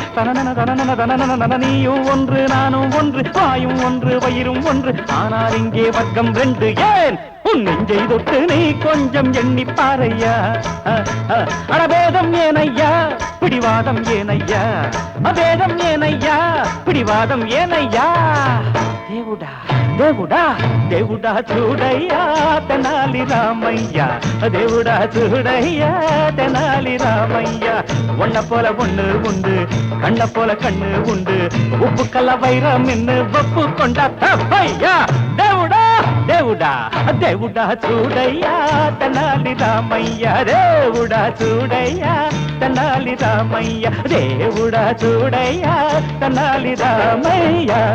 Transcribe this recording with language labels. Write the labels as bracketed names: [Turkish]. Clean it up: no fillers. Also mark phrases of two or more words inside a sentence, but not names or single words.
[Tamil] தனனன தனனன தனனன நீயும் ஒன்று நானும் ஒன்று, வாயும் ஒன்று வயிறும் ஒன்று, ஆனால் இங்கே வர்க்கம் ரெண்டு. ஏன் உன் நெஞ்சை தொட்டு நீ கொஞ்சம் எண்ணி பாரையா. அடபேதம் ஏனையா பிடிவாதம் ஏனையா, அபேதம் ஏனையா பிடிவாதம் ஏனையா. [Telugu] దేవుడా దేవుడా దేవుడా చూడయ్యా తెనాలి రామయ్య, దేవుడా చూడయ్యా తెనాలి రామయ్య. [Tamil] ஒன்ன போல ஒண்ணு உண்டு, கண்ண போல கண்ணு உண்டு, உப்பு கல்ல வைரம் நின்னு ஒப்பு கொண்டா தப்பையா. [Telugu] దేవుడా దేవుడా దేవుడా చూడయ్యా తెనాలి రామయ్య, దేవుడా చూడయ్యా తెనాలి రామయ్య, దేవుడా చూడయ్యా తెనాలి రామయ్య.